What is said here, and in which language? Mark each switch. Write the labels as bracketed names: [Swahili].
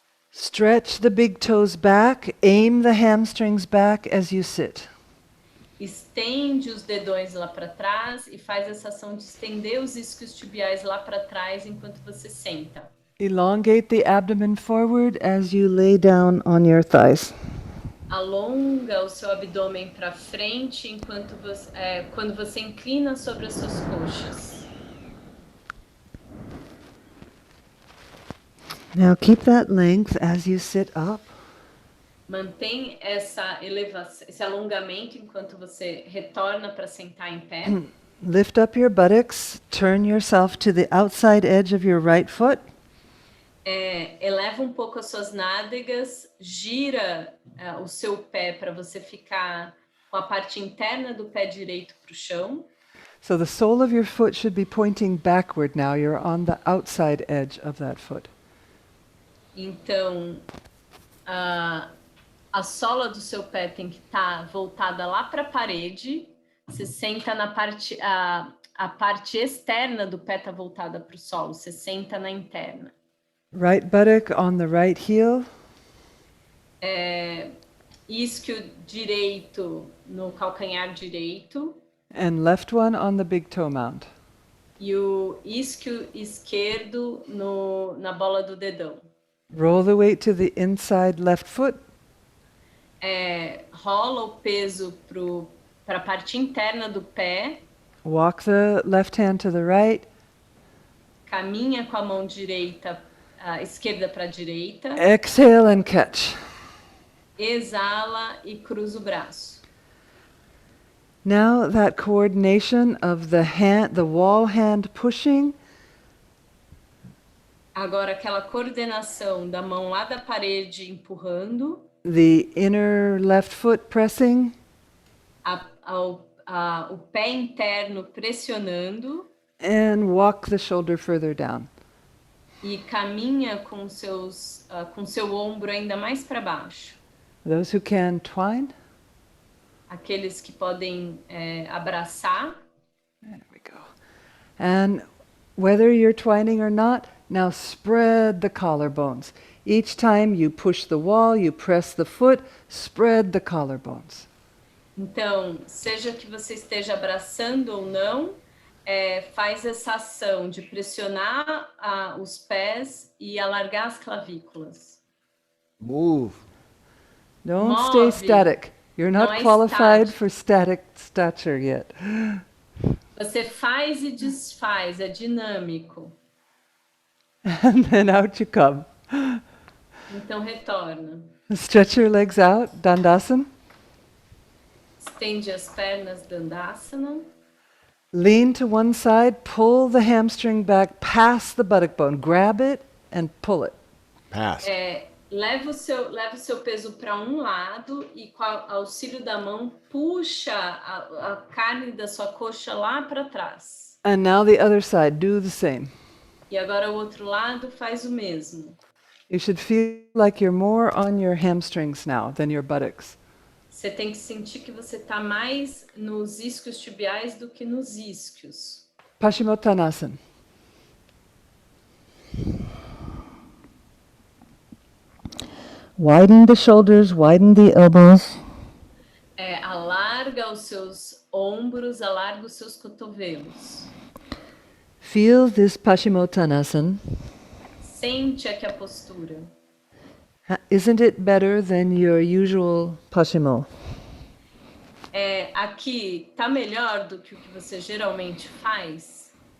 [English] Stretch the big toes back, aim the hamstrings back as you sit. [Portuguese] Estende os dedões lá para trás e faz essa ação de estender os isquios tibiais lá para trás enquanto você senta. [English] Elongate the abdomen forward as you lay down on your thighs. [Portuguese] Alonga o seu abdômen para frente enquanto quando você inclina sobre as suas coxas. [English] Now keep that length as you sit up. [Portuguese] Mantém essa elevação, esse alongamento enquanto você retorna para sentar em pé. [English] Lift up your buttocks, turn yourself to the outside edge of your right foot. [Portuguese] Eleva um pouco as suas nádegas, gira o seu pé para você ficar com a parte interna do pé direito para o chão. [English] So the sole of your foot should be pointing backward now. You're on the outside edge of that foot. [Portuguese] Então, a sola do seu pé tem que estar voltada lá para a parede. Você senta na parte, a parte externa do pé está voltada para o solo. Você senta na interna. [English] Right buttock on the right heel. [Portuguese] Isquio direito no calcanhar direito. [English] And left one on the big toe mount. [Portuguese] E o isquio esquerdo na bola do dedão. [English] Roll the weight to the inside left foot. [Portuguese] Rola o peso para a parte interna do pé. [English] Walk the left hand to the right. [Portuguese] Caminha com a mão direita, esquerda para a direita. [English] Exhale and catch. [Portuguese] Exala e cruza o braço. [English] Now that coordination of the wall hand pushing. [Portuguese] Agora aquela coordenação da mão lá da parede empurrando. [English] The inner left foot pressing. [Portuguese] O pé interno pressionando. [English] And walk the shoulder further down. [Portuguese] E caminha com seu ombro ainda mais para baixo. [English] Those who can twine. [Portuguese] Aqueles que podem abraçar. [English] There we go. And whether you're twining or not, now spread the collarbones. Each time you push the wall, you press the foot, spread the collarbones. [Portuguese] Então, seja que você esteja abraçando ou não, faz essa ação de pressionar os pés e alargar as clavículas. [English] Move. Don't stay static. You're not qualified for static stature yet. [Portuguese] Você faz e desfaz, é dinâmico. [English] And then out you come. [Portuguese] Então retorna. [English] Stretch your legs out, Dandasana. [Portuguese] Estende as pernas, Dandasana. [English] Lean to one side, pull the hamstring back past the buttock bone. Grab it and pull it. Pass. [Portuguese] Leva o seu peso para um lado e com o auxílio da mão puxa a carne da sua coxa lá para trás. [English] And now the other side, do the same. [Portuguese] E agora o outro lado faz o mesmo. [English] You should feel like you're more on your hamstrings now than your buttocks. [Portuguese] Você tem que sentir que você está mais nos isquios tibiais do que nos isquios. [English] Paschimottanasana. Widen the shoulders, widen the elbows. [Portuguese] Alarga os seus ombros, alarga os seus cotovelos. [English] Feel this Paschimottanasana. [Portuguese] Sente aqui a postura. [English] Isn't it better than your usual Paschimo? [Portuguese] Aqui tá melhor do que o que você geralmente faz?